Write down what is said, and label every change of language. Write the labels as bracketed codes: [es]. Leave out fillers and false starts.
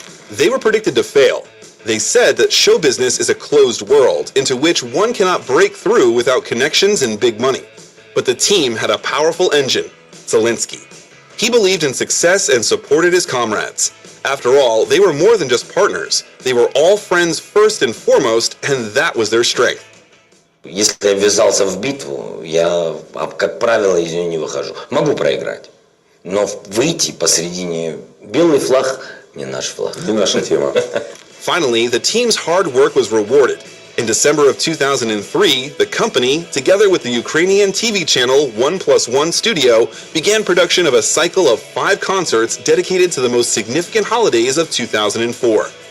[en] They were predicted to fail. They said that show business is a closed world into which one cannot break through without connections and big money. But the team had a powerful engine, Zelenskyy. He believed in success and supported his comrades. After all, they were more than just partners. They were all friends first and foremost, and that was their strength. [ru] Если я ввязался в битву, я, как правило, из нее не выхожу. Могу проиграть, но выйти посредине белый флаг не наш флаг. Не наша тема. [en] Finally, the team's hard work was rewarded. In December of 2003, the company, together with the Ukrainian TV channel 1+1 Studio, began production of a cycle of 5 concerts dedicated to the most significant holidays of 2004.